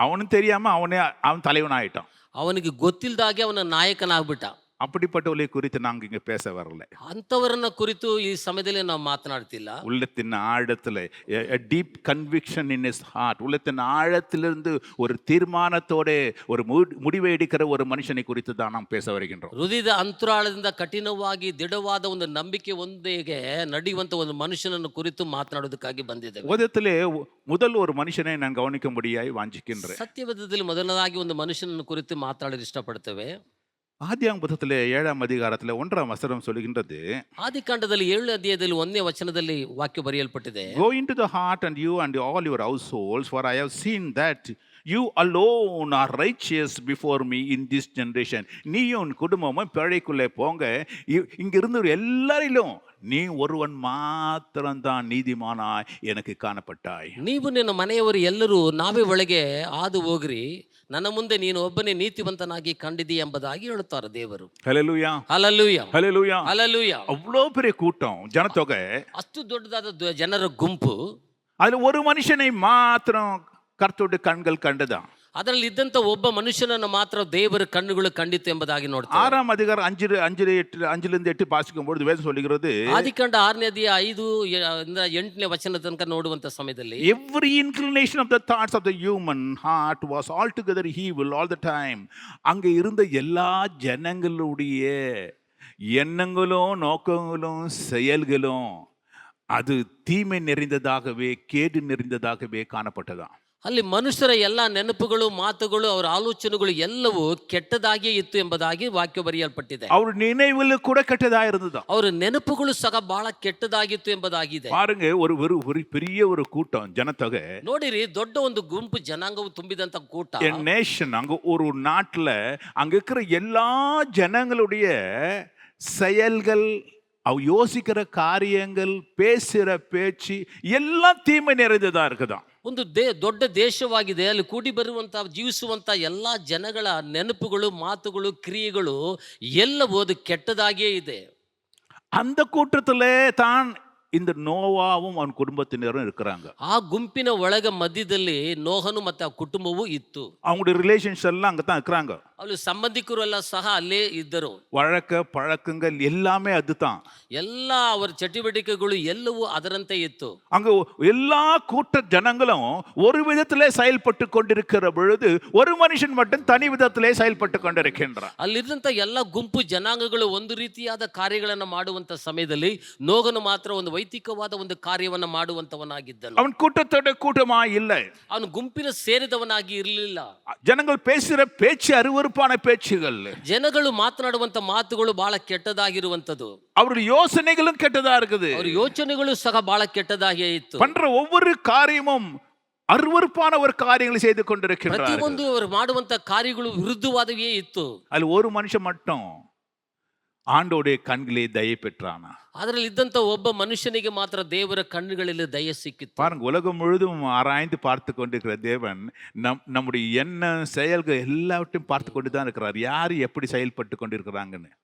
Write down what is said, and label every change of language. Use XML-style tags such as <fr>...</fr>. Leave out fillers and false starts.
<ta>அவனும் தெரியாம அவன் தலைவன் ஆயிட்டான்.</ta> <kn>ಅವನಿಗೆ ಗೊತ್ತಿಲ್ದಾಗೆ ಅವನ ನಾಯಕನಾಗ್ಬಿಟ್ಟ.</kn> <ta>அப்படிப்பட்டவர்களை குறித்து நாங்க இங்க பேச வரல.</ta> <kn>ಅಂಥವರನ್ನ ಕುರಿತು ಈ ಸಮಯದಲ್ಲಿ ನಾವು ಮಾತನಾಡ್ತಿಲ್ಲ.</kn> <ta>உள்ளத்தின் ஆழத்துல</ta> <en>deep conviction in his heart,</en> <ta>உள்ளத்தின் ஆழத்திலிருந்து ஒரு தீர்மானத்தோட ஒரு முடிவை எடுக்கிற ஒரு மனுஷனை குறித்து தான் நாம் பேச வருகின்றோம்.</ta> <kn>ಹೃದಯದ ಅಂತರಾಳದಿಂದ ಕಠಿಣವಾಗಿ ದೃಢವಾದ ಒಂದು ನಂಬಿಕೆ ಒಂದಿಗೆ ನಡೆಯುವಂತ ಒಂದು ಮನುಷ್ಯನನ್ನು ಕುರಿತು ಮಾತನಾಡೋದಕ್ಕಾಗಿ ಬಂದಿದ್ದೇವೆ.</kn> <ta>உலகத்திலே முதல் ஒரு மனுஷனை நான் கவனிக்கும்படியாய் வாஞ்சிக்கின்றேன்.</ta> <kn>ಸತ್ಯವೇದದಲ್ಲಿ ಮೊದಲನಾಗಿ ಒಂದು ಮನುಷ್ಯನನ್ನು ಕುರಿತು ಮಾತನಾಡಲು ಇಷ್ಟಪಡ್ತೇವೆ.</kn> <ta>ஆதியாகமத்திலே 7ஆம் அதிகாரத்தில் 1ஆம் வசனம் சொல்லுகின்றது,</ta> <kn>ಆದಿಕಾಂಡದಲ್ಲಿ 7ನೇ ಅಧ್ಯಾಯದಲ್ಲಿ 1ನೇ ವಚನದಲ್ಲಿ ವಾಕ್ಯ ಬರೆಯಲ್ಪಟ್ಟಿದೆ,</kn> <en>Go into the heart and you and all your households, for I have seen that you alone are righteous before me in this generation.</en> <ta>நீயும் உன் குடும்பமும் பிழைக்குள்ளே போங்க, இங்கிருந்து எல்லாரிலும் நீ ஒருவன் மாத்திரம்தான் நீதிமானாய் எனக்கு ಕಾಣಪಟ್ಟಾய்.</ta> <kn>ನೀವು ನಿನ್ನ ಮನೆಯವರು ಎಲ್ಲರೂ ನಾವೇ ಒಳಗೆ ಹಾದು ಹೋಗ್ರಿ, ನನ್ನ ಮುಂದೆ ನೀನು ಒಬ್ಬನೇ ನೀತಿವಂತನಾಗಿ ಕಂಡಿದ್ದೀ ಎಂಬುದಾಗಿ ಹೇಳುತ್ತಾರೆ ದೇವರು.</kn> <ta>ஹல்லேலூயா,</ta> <kn>ಹಲ್ಲೆಲೂಯಾ,</kn> <ta>ஹல்லேலூயா.</ta> <kn>ಹಲ್ಲೆಲೂಯಾ.</kn> <ta>அவ்வளோ பெரிய கூட்டம், ஜனத்தொகை,</ta> <kn>ಅಷ್ಟು ದೊಡ್ಡದಾದ ಜನರ ಗುಂಪು,</kn> <ta>அதுல ஒரு மனுஷனை மாத்திரம் கர்த்தருடைய கண்கள் கண்டுதான்.</ta> <kn>ಅದರಲ್ಲಿ ಇದ್ದಂತ ಒಬ್ಬ ಮನುಷ್ಯನನ್ನು ಮಾತ್ರ ದೇವರ ಕಣ್ಣುಗಳು ಕಂಡಿತು ಎಂಬುದಾಗಿ ನೋಡ್ತಾರೆ.</kn> <ta>6ஆம் அதிகாரம் 5லிருந்து 8 வாசிக்கும்போது வேதம் சொல்லுகிறது,</ta> <kn>ಆದಿಕಾಂಡ 6ನೇ ಅಧ್ಯಾಯ 5 ಇಂದ 8ನೇ ವಚನ ತನಕ ನೋಡುವಂತ ಸಮಯದಲ್ಲಿ</kn> <en>every inclination of the thoughts of the human heart was altogether evil all the time.</en> <ta>அங்க இருந்த எல்லா ஜனங்களுடைய எண்ணங்களும் நோக்கங்களும் செயல்களும் அது தீமை நிறைந்ததாகவே கேடு நிறைந்ததாகவே காணப்பட்டதாம்.</ta> <kn>ಅಲ್ಲಿ ಮನುಷ್ಯರ ಎಲ್ಲ ನೆನಪುಗಳು ಮಾತುಗಳು ಅವರ ಆಲೋಚನೆಗಳು ಎಲ್ಲವೂ ಕೆಟ್ಟದಾಗಿಯೇ ಇತ್ತು ಎಂಬುದಾಗಿ ವಾಕ್ಯ ಬರೆಯಲ್ಪಟ್ಟಿದೆ.</kn> <ta>அவர் நினைவுல கூட கெட்டதா இருந்ததாம்.</ta> <kn>ಅವರ ನೆನಪುಗಳು ಸಹ ಬಹಳ ಕೆಟ್ಟದಾಗಿತ್ತು ಎಂಬುದಾಗಿದೆ.</kn> <ta>பாருங்க, ஒரு பெரிய ஒரு கூட்டம் ஜனத்தொகை,</ta> <kn>ನೋಡಿರಿ, ದೊಡ್ಡ ಒಂದು ಗುಂಪು ಜನಾಂಗವು ತುಂಬಿದಂತ ಕೂಟ,</kn> <ta>நேஷன், அங்க ஒரு நாட்டுல அங்க இருக்கிற எல்லா ஜனங்களுடைய செயல்கள், அவ யோசிக்கிற காரியங்கள், பேசுற பேச்சு எல்லாம் தீமை நிறைந்ததா இருக்குதாம்.</ta> <kn>ಒಂದು ದೊಡ್ಡ ದೇಶವಾಗಿದೆ. ಅಲ್ಲಿ ಕೂಡಿ ಬರುವಂತ ಜೀವಿಸುವಂತ ಎಲ್ಲಾ ಜನಗಳ ನೆನಪುಗಳು ಮಾತುಗಳು ಕ್ರಿಯೆಗಳು ಎಲ್ಲವೂ ಅದು ಕೆಟ್ಟದಾಗಿಯೇ ಇದೆ.</kn> <ta>அந்த கூட்டத்துல தான் இந்த நோவாவும் அவன் குடும்பத்தினரும் இருக்கிறாங்க.</ta> <kn>ಆ ಗುಂಪಿನ ಒಳಗ ಮಧ್ಯದಲ್ಲಿ ನೋಹನು ಮತ್ತೆ ಆ ಕುಟುಂಬವೂ ಇತ್ತು.</kn> <ta>அவங்களுடைய ரிலேஷன்ஸ் எல்லாம் அங்கதான் இருக்கிறாங்க.</ta> <kn>ಅಲ್ಲಿ ಸಂಬಂಧಿಕರು ಎಲ್ಲ ಸಹ ಅಲ್ಲೇ ಇದ್ದರು.</kn> <ta>வழக்க பழக்கங்கள் எல்லாமே அதுதான்.</ta> <kn>ಎಲ್ಲ ಅವರ ಚಟುವಟಿಕೆಗಳು ಎಲ್ಲವೂ ಅದರಂತೆ ಇತ್ತು.</kn> <ta>அங்க எல்லா கூட்ட ஜனங்களும் ஒரு விதத்திலே செயல்பட்டு கொண்டிருக்கிற பொழுது ஒரு மனுஷன் மட்டும் தனி விதத்திலே செயல்பட்டு கொண்டிருக்கின்றான்.</ta> <kn>ಅಲ್ಲಿದ್ದಂತ ಎಲ್ಲ ಗುಂಪು ಜನಾಂಗಗಳು ಒಂದು ರೀತಿಯಾದ ಕಾರ್ಯಗಳನ್ನು ಮಾಡುವಂತ ಸಮಯದಲ್ಲಿ ನೋಗನು ಮಾತ್ರ ಒಂದು ವೈದಿಕವಾದ ಒಂದು ಕಾರ್ಯವನ್ನು ಮಾಡುವಂತವನಾಗಿದ್ದನು.</kn> <ta>அவன் கூட்டத்தோட கூட்டமா இல்லை.</ta> <kn>ಅವನು ಗುಂಪಿನ ಸೇರಿದವನಾಗಿ ಇರಲಿಲ್ಲ.</kn> <ta>ஜனங்கள் பேசுற பேச்சு அருவருப்பான பேச்சுகள்,</ta> <kn>ಜನಗಳು ಮಾತನಾಡುವಂತ ಮಾತುಗಳು ಬಹಳ ಕೆಟ್ಟದಾಗಿರುವಂತದ್ದು.</kn> <ta>அவருடைய யோசனைகளும் கெட்டதா இருக்குது.</ta> <kn>ಅವರ ಯೋಚನೆಗಳು ಸಹ ಬಹಳ ಕೆಟ್ಟದಾಗಿಯೇ ಇತ್ತು.</kn> <ta>பண்ற ஒவ்வொரு காரியமும் அருவருப்பான ஒரு காரியங்களை செய்து கொண்டிருக்கிறார்கள்.</ta> <kn>ಪ್ರತಿಯೊಂದು ಅವರು ಮಾಡುವಂತ ಕಾರ್ಯಗಳು ವಿರುದ್ಧವಾದವೇ ಇತ್ತು.</kn> <ta>ಅಲ್ಲಿ ஒரு மனுஷன் மட்டும் ஆண்டோடைய கண்களே தயை பெற்றானா.</ta> <kn>ಅದರಲ್ಲಿ ಇದ್ದಂತ ಒಬ್ಬ ಮನುಷ್ಯನಿಗೆ ಮಾತ್ರ ದೇವರ ಕಣ್ಣುಗಳಲ್ಲಿ ದಯೆ ಸಿಕ್ಕಿತ್ತು.</kn> <ta>பாருங்க, உலகம் முழுதும் ஆராய்ந்து பார்த்து கொண்டிருக்கிற தேவன் நம்முடைய எண்ணம் செயல்கள் எல்லாவற்றையும் பார்த்து கொண்டு தான் இருக்கிறார். யார் எப்படி செயல்பட்டு கொண்டிருக்கிறாங்கன்னு.</ta>